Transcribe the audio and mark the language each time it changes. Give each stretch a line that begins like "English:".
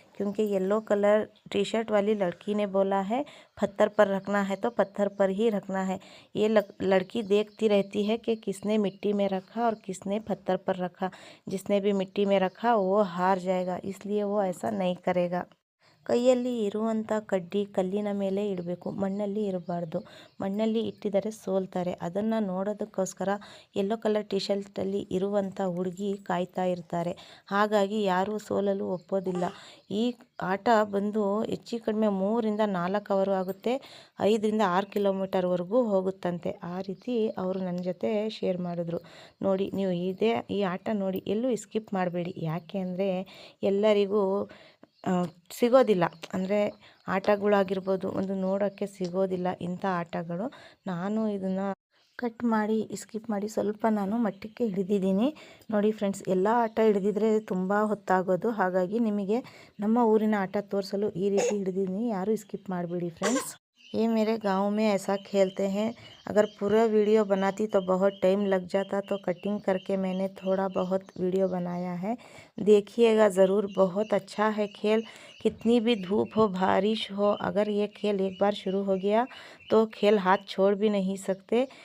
Hindi: क्योंकि yellow colour T shirt वाली लड़की ने बोला है पत्थर पर रखना है तो पत्थर पर ही रखना है. ये लड़की देखती रहती है कि किसने मिट्टी में रखा और किसने पत्थर पर रखा. जिसने भी मिट्टी में रखा वो हार जाएगा, इसलिए वो ऐसा नहीं करेगा.
Kannada: ಕೈಯಲ್ಲಿ ಇರುವಂಥ ಕಡ್ಡಿ ಕಲ್ಲಿನ ಮೇಲೆ ಇಡಬೇಕು, ಮಣ್ಣಲ್ಲಿ ಇರಬಾರ್ದು. ಮಣ್ಣಲ್ಲಿ ಇಟ್ಟಿದರೆ ಸೋಲ್ತಾರೆ. ಅದನ್ನು ನೋಡೋದಕ್ಕೋಸ್ಕರ ಯೆಲ್ಲೋ ಕಲರ್ ಟಿ ಶರ್ಟಲ್ಲಿ ಇರುವಂಥ ಹುಡುಗಿ ಕಾಯ್ತಾ ಇರ್ತಾರೆ. ಹಾಗಾಗಿ ಯಾರೂ ಸೋಲಲು ಒಪ್ಪೋದಿಲ್ಲ. ಈ ಆಟ ಬಂದು ಹೆಚ್ಚು ಕಡಿಮೆ 3 ರಿಂದ 4 ಅವರು ಆಗುತ್ತೆ, 5 ರಿಂದ 6 ಕಿಲೋಮೀಟರ್ವರೆಗೂ ಹೋಗುತ್ತಂತೆ. ಆ ರೀತಿ ಅವರು ನನ್ನ ಜೊತೆ ಶೇರ್ ಮಾಡಿದ್ರು. ನೋಡಿ, ನೀವು ಈ ಆಟ ನೋಡಿ, ಎಲ್ಲೂ ಸ್ಕಿಪ್ ಮಾಡಬೇಡಿ. ಯಾಕೆ ಅಂದರೆ ಎಲ್ಲರಿಗೂ ಸಿಗೋದಿಲ್ಲ, ಅಂದರೆ ಆಟಗಳಾಗಿರ್ಬೋದು ಒಂದು ನೋಡೋಕ್ಕೆ ಸಿಗೋದಿಲ್ಲ ಇಂಥ ಆಟಗಳು. ನಾನು ಇದನ್ನು ಕಟ್ ಮಾಡಿ ಸ್ಕಿಪ್ ಮಾಡಿ ಸ್ವಲ್ಪ ನಾನು ಮಟ್ಟಕ್ಕೆ ಹಿಡಿದಿದ್ದೀನಿ. ನೋಡಿ ಫ್ರೆಂಡ್ಸ್, ಎಲ್ಲ ಆಟ ಹಿಡಿದಿದ್ರೆ ತುಂಬ ಹೊತ್ತಾಗೋದು. ಹಾಗಾಗಿ ನಿಮಗೆ ನಮ್ಮ ಊರಿನ ಆಟ ತೋರಿಸಲು ಈ ರೀತಿ ಹಿಡಿದಿದ್ದೀನಿ. ಯಾರೂ ಸ್ಕಿಪ್ ಮಾಡಬೇಡಿ ಫ್ರೆಂಡ್ಸ್.
Hindi: ये मेरे गांव में ऐसा खेलते हैं. अगर पूरा वीडियो बनाती तो बहुत टाइम लग जाता, तो कटिंग करके मैंने थोड़ा बहुत वीडियो बनाया है. देखिएगा ज़रूर, बहुत अच्छा है खेल. कितनी भी धूप हो, बारिश हो, अगर ये खेल एक बार शुरू हो गया तो खेल हाथ छोड़ भी नहीं सकते.